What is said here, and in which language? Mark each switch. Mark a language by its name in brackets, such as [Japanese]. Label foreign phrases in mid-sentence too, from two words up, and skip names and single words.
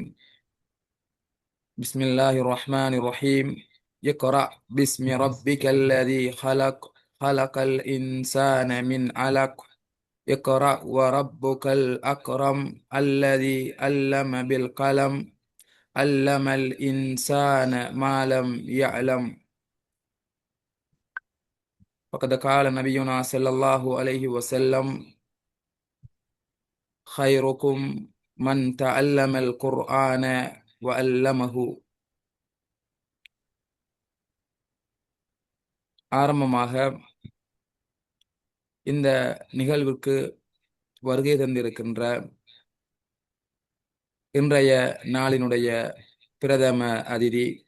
[Arabic] بسم الله الرحمن الرحيم اقرأ باسم ربك الذي خلق خلق الإنسان من علق اقرأ وربك الأكرم الذي علم بالقلم علم الإنسان ما لم يعلم فقد قال نبينا صلى الله عليه وسلم خيركم من تعلم القرآن وعلمه. [Tamil] ஆரம்பமாக இந்த நிகழ்வுக்கு வருகை தந்திருக்கின்ற இன்றைய நாளினுடைய பிரதம அதிதி